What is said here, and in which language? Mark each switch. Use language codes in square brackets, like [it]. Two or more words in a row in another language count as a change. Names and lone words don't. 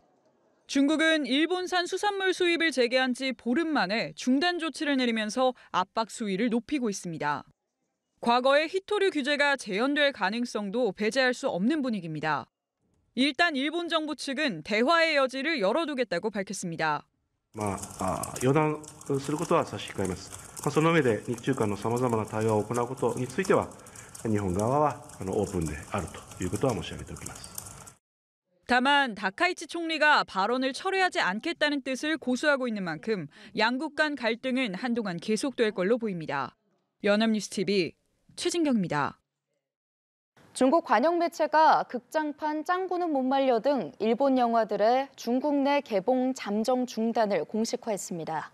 [ko] 중국은 일본산 수산물 수입을 재개한 지 보름 만에 중단 조치를 내리면서 압박 수위를 높이고 있습니다. 과거의 히토류 규제가 재연될 가능성도 배제할 수 없는 분위기입니다. 일단 일본 정부 측은 대화의 여지를 열어두겠다고 밝혔습니다. [ja] 予断することは差し控えます。その上で日中間のさまざまな対話を行うことについては日本側はオープンであるということは申し上げておきます。 [ko] 다만 다카이치 총리가 발언을 철회하지 않겠다는 뜻을 고수하고 있는 만큼 양국 간 갈등은 한동안 계속될 걸로 보입니다. 연합뉴스TV 최진경입니다. 중국 관영 매체가 극장판 짱구는 못 말려 등 일본 영화들의 중국 내 개봉 잠정 중단을 공식화했습니다.